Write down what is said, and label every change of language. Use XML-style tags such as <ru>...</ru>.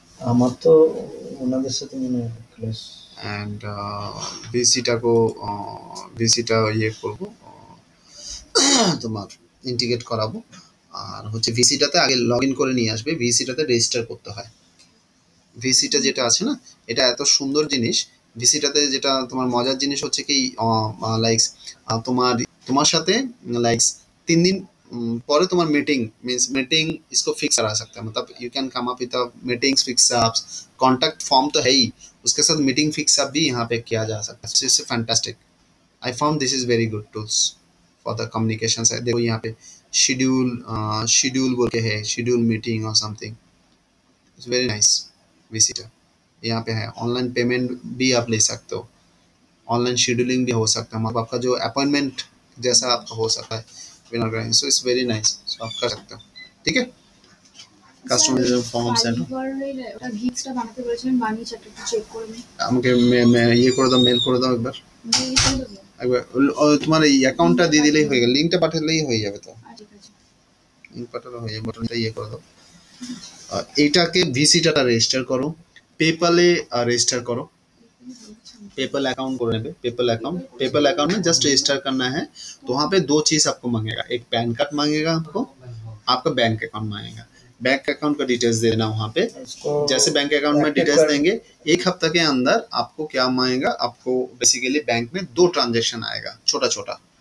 <bn>আমার তো ওনাদের সাথে মনে ক্লাস एंड Visita को Visita ये করব তোমার ইন্টিগ্রেট করাবো। আর হচ্ছে ভিসিটাতে আগে লগ ইন করে নিয়ে আসবে, ভিসিটাতে রেজিস্টার করতে হয়। ভিসিটা যেটা আছে না এটা এত সুন্দর জিনিস।</bn> <hi>ভিসিটাতে যেটা তোমার মজার জিনিস হচ্ছে কি লাইক তোমার সাথে लाइक 3 दिन परे तुम्हार मीटिंग मीन्स मीटिंग इसको फिक्स करा सकते हैं। मतलब you can come up with meetings fix ups, contact form तो है ही, उसके साथ मीटिंग फिक्स अप भी यहाँ पे किया जा सकता है।</hi> <en>This is fantastic, I found this is very good tools for the communication.</en> <hi>देखो यहाँ पे शेड्यूल बोल के है, शेड्यूल मीटिंग और something, it's very nice. Visitor यहाँ पे है, ऑनलाइन पेमेंट भी आप ले सकते हो, ऑनलाइन शेड्यूलिंग भी हो सकता है, मतलब आपका जो अपॉइंटमेंट जैसा आपका हो सकता है winner grind. So it's very nice, सो आप कर सकते हो, ठीक है।</hi> <bn>কাস্টমার ফর্মস এন্ড ওটা গিগসটা বানাতে বলেছিলেন, বানিয়েছি, একটু চেক করে নিন। আমাকে ইয়ে করে দাও, মেল করে দাও একবার। একবার তোমার এই অ্যাকাউন্টটা দিয়ে দিলেই হয়ে গেল, লিংকটা পাঠালেই হয়ে যাবে। তো ঠিক আছে, লিংক পাঠালে হয়ে যাবে, বাটনটা ইয়ে করে দাও।</bn> <hi>এইটাকে ভিসিটাটা রেজিস্টার করো, পেপ্যালে রেজিস্টাर करो, पेपल अकाउंट को लेंगे। पेपल अकाउंट में जस्ट रजिस्टर करना है। तो वहाँ पे 2 चीज़ आपको मांगेगा, एक पैन कार्ड मांगेगा आपको, आपका बैंक अकाउंट मांगेगा। बैंक अकाउंट का डिटेल्स देना वहाँ पे, जैसे बैंक अकाउंट में डिटेल्स देंगे 1 हफ्ते के अंदर आपको क्या मांगेगा, आपको बेसिकली बैंक में 2 ट्रांजेक्शन आएगा, छोटा छोटा</hi>